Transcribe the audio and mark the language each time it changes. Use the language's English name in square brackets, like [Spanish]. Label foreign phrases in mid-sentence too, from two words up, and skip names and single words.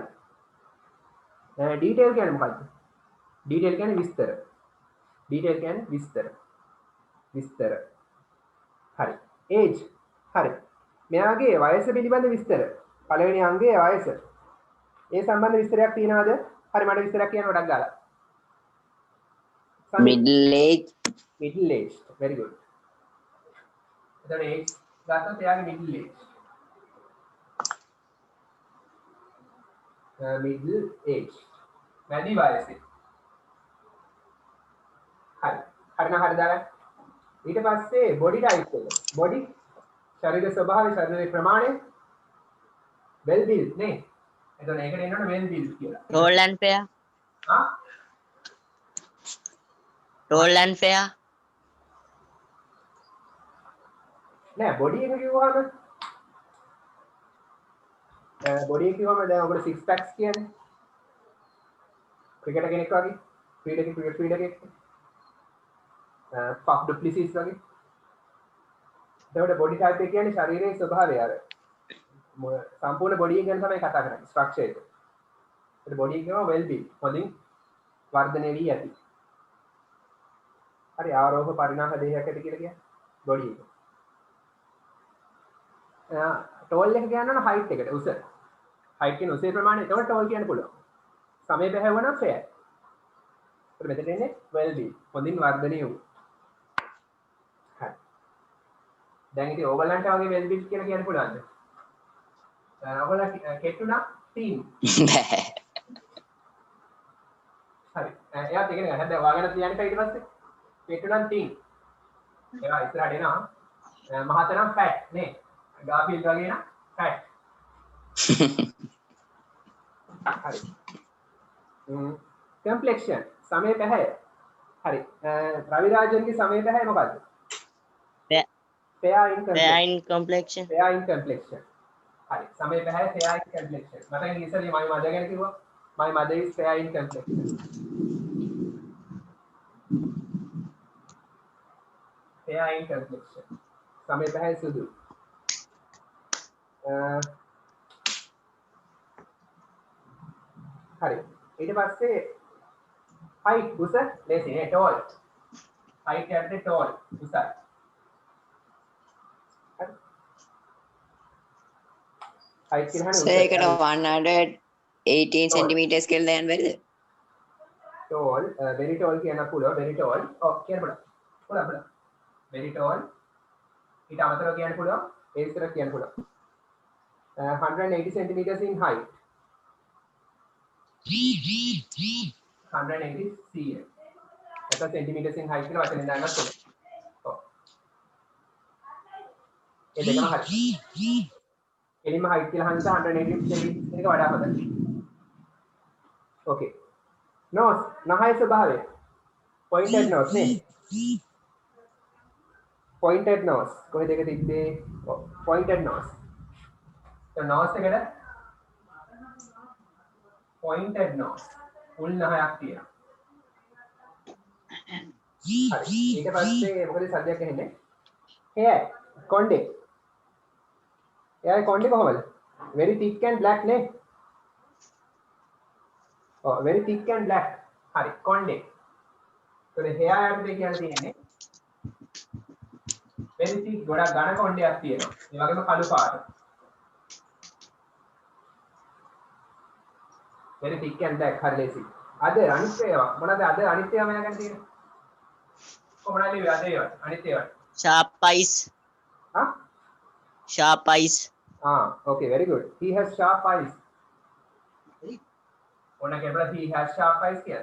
[Sinhala] ඩීටේල් කියන්නේ මොකක්ද? ඩීටේල් කියන්නේ විස්තර. ඩීටේල් කියන්නේ විස්තර. විස්තර. හරි. ඒජ්. හරි. මෙයාගේ වයස පිළිබඳ විස්තර. පළවෙනි අංගයේ වයස. ඒ සම්බන්ධ විස්තරයක් තියනවාද? හරි මට විස්තරයක් කියන්න ගොඩක් ගාලා. [English] middle age, middle age. Very good. [Sinhala] එතන age ගත්තොත් එයාගේ [English] middle age. middle age. [Sinhala] වැඩි වයසේ. හරි. හරිනම් හරි දාලා. ඊට පස්සේ [English] body type [Sinhala] එක. body ශරීර ස්වභාවය ශරීරයේ ප්‍රමාණය [English] well built [Sinhala] නේ. එතන ඒකට එනවනේ [English] well built [Sinhala] කියලා. [English] tall and fair ආ tall and fair [Sinhala] නෑ body එක කිව්වහම body එක කිව්වම දැන් ඔබට [English] six packs [Sinhala] කියන්නේ ක්‍රිකටර් කෙනෙක් වගේ ක්‍රීඩකෙක් ක්‍රිකට් ක්‍රීඩකෙක් ෆක් ඩුප්ලිසිස් වගේ එතකොට [English] body type [Sinhala] එක කියන්නේ ශරීරයේ ස්වභාවය අර සම්පූර්ණ body එක ගැන තමයි කතා කරන්නේ ස්ට්‍රක්චර් එක. ඒත් body එක කියනවා [English] well built [Sinhala] හොඳින් වර්ධනය වී ඇති. හරි ආරෝහ පරිණාම දේහයක් ඇති කියලා කියන්නේ body එක. tall එක කියනවා height එකට උස. height කියන උසේ ප්‍රමාණය එතකොට tall කියන්න පුළුවන්. සමය බැහැවුවා නම් fair. ඒත් මෙතන එන්නේ [English] well built [Sinhala] හොඳින් වර්ධනය වූ. හරි. දැන් ඉතින් ඕගලන්ට වගේ [English] well built [Sinhala] කියලා කියන්න පුළුවන්ද? ඔයගොල්ලෝ කෙටුණා ටීම්. හරි. එයාත් ඉගෙන ගන්න. දැන් ඔයාගෙන තියන්න ඊට පස්සේ කෙටුණා ටීම්. ඒවා ඉස්සරහට එනවා. මහත නම් ෆැට් නේ. ගාෆීල්ඩ් වගේ නම් ෆැට්. හරි. කම්ප්ලෙක්ෂන් සමය පැහැය. හරි. රවිරාජන්ගේ සමය පැහැය මොකද්ද? [English] fair in complexion fair in complexion. [Sinhala] හරි. සමය පැහැය [English] fair in complexion. [Sinhala] මට ඉස්සෙල්ලා [English] my mother [Sinhala] ගැන කිව්වා. [English] My mother is fair in complexion. fair in complexion. [Sinhala] සමය පැහැය සුදු. හරි. ඊට පස්සේ height උස ලේසි නේ tall. height යන්නේ tall උසයි. හරි. height කියනහනේ so ඒකට 118 centimeters කියලා දාන්න බැරිද? [English] tall very tall [Sinhala] කියන්න පුළුවන් [English] very tall [Sinhala] කියන්න පුළුවන් [English] very tall [Sinhala] ඊට අමතරව කියන්න පුළුවන් ඒ විතරක් කියන්න පුළුවන් [English] 180 centimeters in height 180 cm [Sinhala] එතකොට [English] centimeters in height [Sinhala] කියලා වචනේ දාන්නත් පුළුවන් ඔව් ඒ දෙකම හරි එලිම height කියලා හන්ද 180 centimeters එක වඩා හොඳයි [English] okay nose [Sinhala] නහය ස්වභාවය [English] pointed nose [Sinhala] නේ [English] pointed nose [Sinhala] කොහෙද ඒක තිබ්බේ [English] pointed nose so nose [Sinhala] එකට [English] pointed nose [Sinhala] උල් නහයක් තියෙනවා හරි ඊට පස්සේ මොකද සද්දයක් ඇහෙන්නේ hair කොණ්ඩේ එයාගේ කොණ්ඩේ කොහමද [English] very thick and black [Sinhala] නේ [English] oh very thick and black [Sinhala] හරි කොණ්ඩේ [English] so the hair [Sinhala] යටතේ කියලා තියෙන්නේ [English] very thick [Sinhala] ගොඩක් ඝන කොණ්ඩයක් තියෙනවා ඒ වගේම කළු පාට [English] very thick and black [Sinhala] හරි ලේසි අද අනිත් ඒවා මොනවද අද අනිත් ඒවා මම ගන්න තියෙන්නේ කොහොමද අද ඒවා අනිත් ඒවා [English] sharp eyes හා sharp eyes okay very good he has sharp eyes [Sinhala] ඕන කෙනෙකුට [English] he has sharp eyes කියලා.